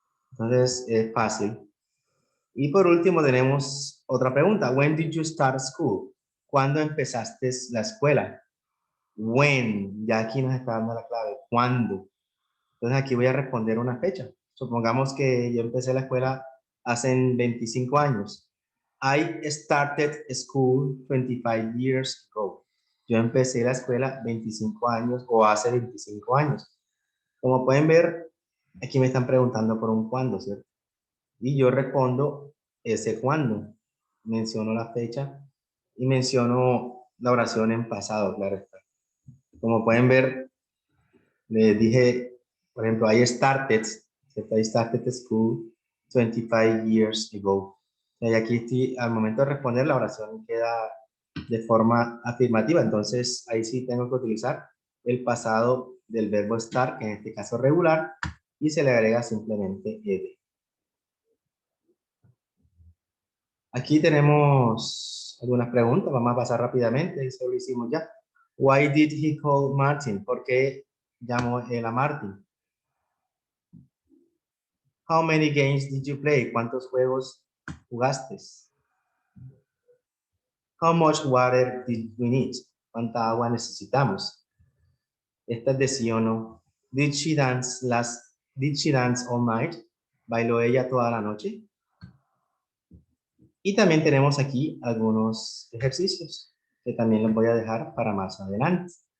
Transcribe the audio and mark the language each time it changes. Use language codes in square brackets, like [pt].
[es] Entonces, es fácil. Y por último tenemos otra pregunta. [en] When did you start school? [es] ¿Cuándo empezaste la escuela? When, ya aquí nos está dando la clave. ¿Cuándo? Entonces aquí voy a responder una fecha. Supongamos que yo empecé la escuela hace 25 años. [en] I started school 25 years ago. [es] Yo empecé la escuela 25 años o hace 25 años. Como pueden ver, aquí me están preguntando por un cuándo, ¿cierto? Y yo respondo ese cuándo. Menciono la fecha y menciono la oración en pasado, claro está. Como pueden ver, les dije, por ejemplo, [en] I started, [es] ¿cierto? [en] I started school 25 years ago. [es] Y aquí al momento de responder la oración queda de forma afirmativa, entonces ahí sí tengo que utilizar el pasado del verbo estar, que en este caso regular, y se le agrega simplemente ed. Aquí tenemos algunas preguntas, vamos a pasar rápidamente, eso lo hicimos ya. [en] Why did he call Martin? [es] ¿Por qué llamó él a Martin? [en] How many games did you play? [es] ¿Cuántos juegos jugaste? [en] How much water did we need? [es] ¿Cuánta agua necesitamos? Esta es de sí o no. [en] Did she dance all night? [es] ¿Bailó ella toda la noche? Y también tenemos aquí algunos ejercicios que también los voy a dejar para más adelante.